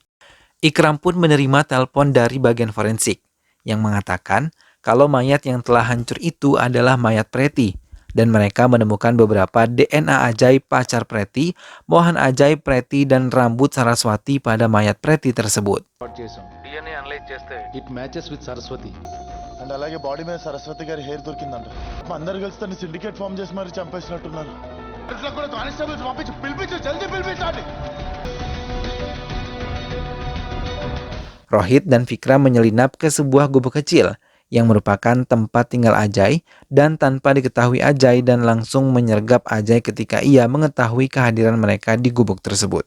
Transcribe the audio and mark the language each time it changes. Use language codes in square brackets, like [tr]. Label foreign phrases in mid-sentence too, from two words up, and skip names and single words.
[id] Ikram pun menerima telepon dari bagian forensik yang mengatakan kalau mayat yang telah hancur itu adalah mayat Preti dan mereka menemukan beberapa DNA ajaib pacar Preti, Mohan ajaib Preti dan rambut Saraswati pada mayat Preti tersebut. [te] DNA అనలైజ్ చేస్తే [en] It matches with Saraswati [te] అండ్ అలాగే బాడీ మీద సరస్వతి గారి హెయిర్ దొరికిందంట. అందరు కలిసి తన [en] syndicate form [te] చేసి మరి చంపేసినట్టున్నారు. కూడా కానిస్టేబుల్స్ పంపించి పిలిపించు, జల్దీ పిలిపించండి. [id] Rohit dan Vikram menyelinap ke sebuah gubuk kecil yang merupakan tempat tinggal Ajay dan tanpa diketahui Ajay dan langsung menyergap Ajay ketika ia mengetahui kehadiran mereka di gubuk tersebut.